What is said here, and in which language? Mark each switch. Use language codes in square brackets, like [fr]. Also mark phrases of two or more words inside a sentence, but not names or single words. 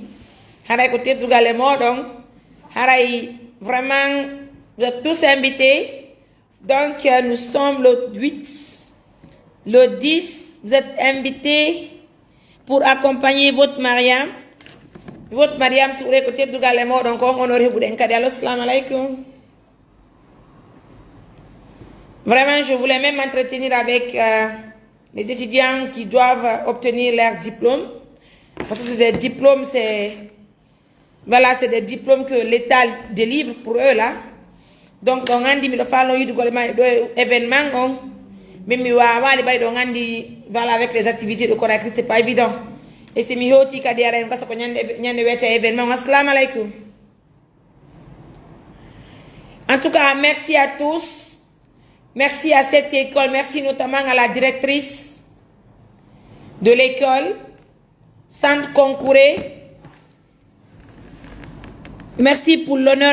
[fr] Haray côté de Galemon, donc, Haray, vraiment, vous êtes tous invités. Donc, nous sommes le 8, le 10, vous êtes invités pour accompagner votre Mariam Touré côté de Galemon, donc on honoré Boudenkadi. [ar] السلام عليكم. [fr] Vraiment, je voulais même m'entretenir avec les étudiants qui doivent obtenir leur diplôme. Parce que c'est des diplômes, voilà, c'est des diplômes que l'État délivre pour eux là. Donc, on a dit, événement, mais voilà, avec les activités de Conakry, c'est pas évident. Et c'est mieux aussi qu'il y a un événement. [ar] السلام عليكم. [fr] En tout cas, merci à tous. Merci à cette école. Merci notamment à la directrice de l'école, Centre Concouré. Merci pour l'honneur.